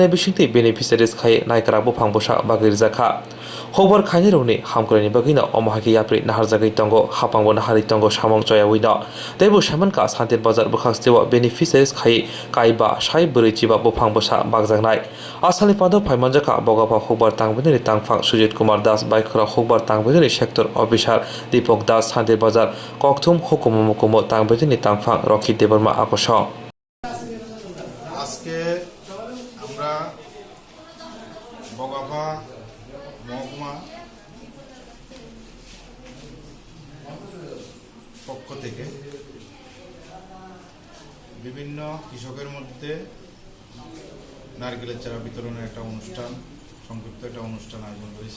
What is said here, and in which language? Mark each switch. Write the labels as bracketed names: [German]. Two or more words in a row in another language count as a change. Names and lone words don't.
[Kok Borok] बिसिंति बेनिफिसियारिस खाय नायग्रा बुफां बुसा बागिरजाखा हुबार खायनि रौनि हामग्रनि बगैनो अमहागि याप्रि नाहारजागै तंगो हापांबो नाहारि तंगो सामं जयावैनो देबो सामनका सान्तिर बाजार बुखास्तेवा बेनिफिसियारिस खाय काइबा साइ बोरैचिबा बुफां बुसा बागजागनाय आसामनि पादो फाइमानजाखा बगाफा हुबार तांबोदनि तांफां सुजित कुमार दास बाइखरा हुबार तांबोदनि सेक्टर अफिसार दीपक दास सान्तिर बाजार ककथुम हुकुमो मुकुमो तांबोदनि तांफां रक्षित देबर्मा आकर्ष [Bangla] আজকে আমরা বগাফা মহকুমা পক্ষ থেকে বিভিন্ন কৃষকের মধ্যে নারকেলের চারা বিতরণের একটা অনুষ্ঠান সংক্ষিপ্ত একটা অনুষ্ঠান আয়োজন করেছি।